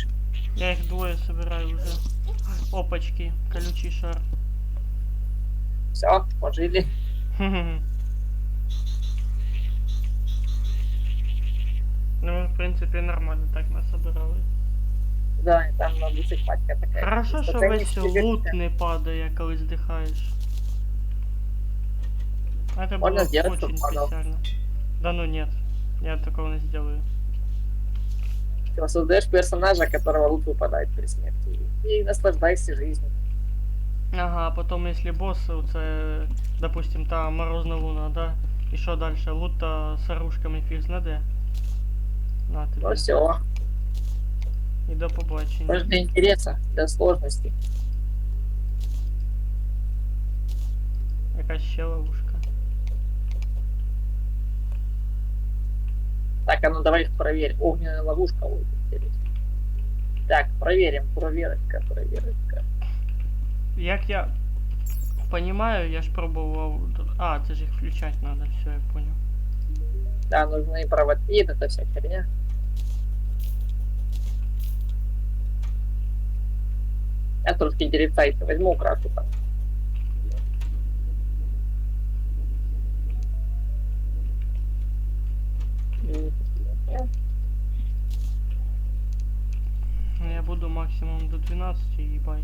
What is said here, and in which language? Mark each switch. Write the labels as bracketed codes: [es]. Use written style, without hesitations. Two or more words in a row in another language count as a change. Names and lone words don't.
[ru] Я их двое собираю уже. Опачки, колючий шар. Все, пожили. Ну, в принципе, нормально так нас собирали. Да, и там на душі пачка такая. Хорошо, [uk] що весь лут не падає, коли здихаєш. [ru] Это Можно было сделать, очень чтоб падал. печально. Да ну нет, я такого не сделаю. Ты создаешь персонажа, которого лут выпадает при смерти. И наслаждайся жизнью. Ага, а потом если босс, [uk] це, допустим, та морозна луна, да? І що дальше? Лут-то з оружками фіг знаде. На тобі. Ну все. І до побачення. [ru] Может для интереса, для сложности. [uk] Якась ще ловушка. [ru] Так, а ну давай их проверим. Огненная ловушка будет интересно. Так, проверим. Проверочка, проверочка. [uk] Як я понимаю, я ж пробував... А, це ж їх включати надо, все, [ru] я понял. Да, нужны проводки, это вся херня. Я трошки деревца возьму, украшу там. Ну, я буду максимум до 12 и бай.